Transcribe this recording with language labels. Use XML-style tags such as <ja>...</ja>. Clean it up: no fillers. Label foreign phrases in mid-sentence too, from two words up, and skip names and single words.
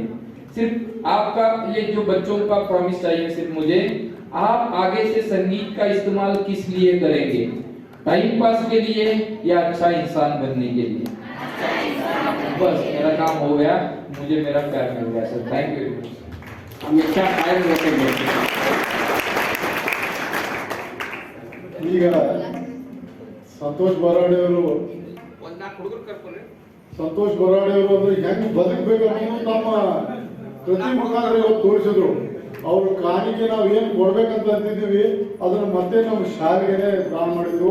<hi>सिर्फ आपका ये जो बच्चों का प्रॉमिस चाहिए सिर्फ मुझे, आप आगे से संगीत का इस्तेमाल किस लिए करेंगे?</hi> <en>time pass</en> <hi>के लिए या अच्छा इंसान बनने के लिए? बस मेरा काम हो गया, मुझे मेरा प्यार मिल गया सर.</hi> <en>thank you.</en> <hi>हमेशा कायम रखेंगे.</hi> <kn>ಈಗ ಸಂತೋಷ್ ಬರಾಡೆ ಅವರು ಅಂದ್ರೆ ಹೆಂಗ್ ಬದುಕಬೇಕು ಅನ್ನೋದು ನಮ್ಮ ಕೃತಿ ಮುಖಾಂತರ ಇವತ್ತು ತೋರಿಸಿದ್ರು. ಅವ್ರ ಕಾಣಿಕೆ ನಾವು ಏನು ಕೊಡ್ಬೇಕಂತ ಅಂತಿದ್ದೀವಿ ಅದನ್ನ ಮತ್ತೆ ನಮ್ಮ ಶಾಲೆಗೆ ದಾನ ಮಾಡಿದ್ರು.</kn>